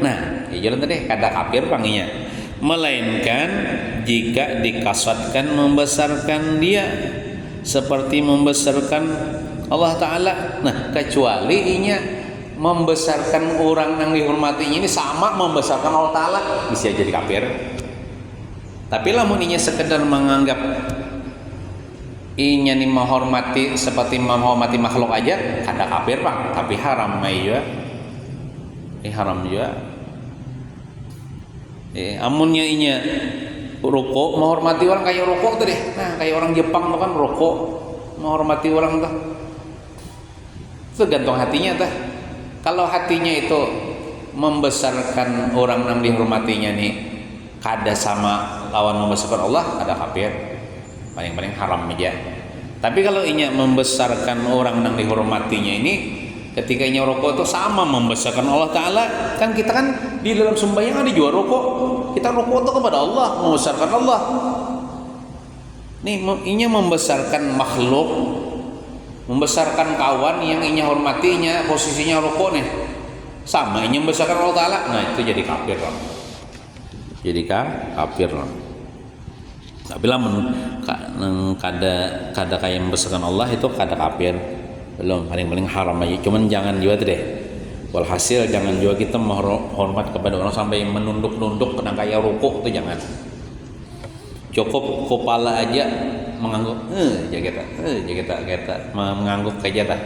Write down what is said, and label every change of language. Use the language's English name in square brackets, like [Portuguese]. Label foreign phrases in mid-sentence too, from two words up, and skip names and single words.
[Banjar] Nah, ya jalan tadi kada kafir panginya, melainkan jika dikasatkan membesarkan dia seperti membesarkan Allah Ta'ala. Nah, kecuali inya membesarkan orang yang dihormatinya ini sama membesarkan Allah Ta'ala, bisa jadi kafir. Tapi lamun inya sekedar menganggap inya ni menghormati seperti menghormati makhluk aja, kada kafir Pak, tapi haram juga. Haram juga. Amunnya inya rukuk menghormati orang kayak rukuk tuh deh. [Indonesian] Nah, kayak orang Jepang tuh kan rukuk menghormati orang tuh. [Banjar] Tergantung hatinya tuh. Kalau hatinya itu membesarkan orang yang dihormatinya nih, kada sama lawan membesarkan Allah, kada kafir. [Indonesian] Paling-paling haram aja. [Banjar] Tapi kalau inya membesarkan orang yang dihormatinya ini, ketika inya rukuk itu sama membesarkan Allah Ta'ala. [Indonesian] Kan kita kan di dalam sembahyang ada juga rukuk. Kita rukuk itu kepada Allah, membesarkan Allah. [Banjar] Nih inya membesarkan makhluk, membesarkan kawan yang inya hormatinya, posisinya rukuk nih sama inya membesarkan Allah Ta'ala. Nah, itu jadi kafir lah. Jadi kafir lah. Tapi lah kada kayak membesarkan Allah itu kada kafir. [Indonesian] Belum, paling-paling haram aja. Cuman jangan juga deh. Walhasil jangan juga kita menghormat kepada orang sampai menunduk-nunduk kena kayak rukuk itu jangan. Cukup kepala aja mengangguk kita mengangguk aja dah.